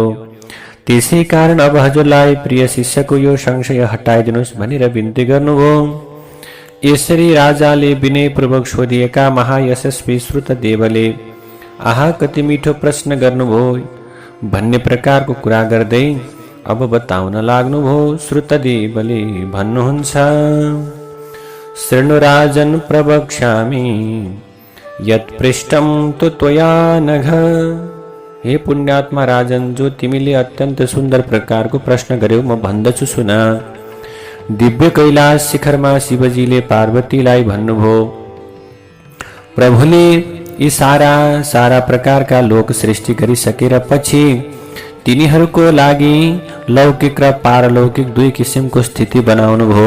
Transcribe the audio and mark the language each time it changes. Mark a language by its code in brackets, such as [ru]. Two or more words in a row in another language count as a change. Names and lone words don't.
[ne] त्यसै कारण अब हजुरलाई प्रिय शिष्यको यो संशय हटाइदिनुस् भनेर बिन्ती गर्नुभयो। यसरी राजाले विनयपूर्वक सोधिएका महायशस्वी श्रुतदेवले आहा कति मिठो प्रश्न गर्नुभयो भन्ने प्रकारको कुरा गर्दै अब बताउन लाग्नुभयो। श्रुतदेवले भन्नुहुन्छ, [sa] शृणु राजन् प्रवक्ष्यामि यत् पृष्ठं तु त्वया नघ। [ne] हे पुण्यात्मा राजन, जो तिमीले अत्यन्त सुन्दर प्रकारको प्रश्न गर्यौ म भन्दछु सुन। दिव्य कैलाश शिखरमा शिवजीले पार्वतीलाई भन्नुभयो, प्रभुले यी सारा प्रकारका लोक सृष्टि गरिसकेर पछि तिनीहरूको लागि लौकिक र पारलौकिक 2 किसिमको स्थिति बनाउनुभयो।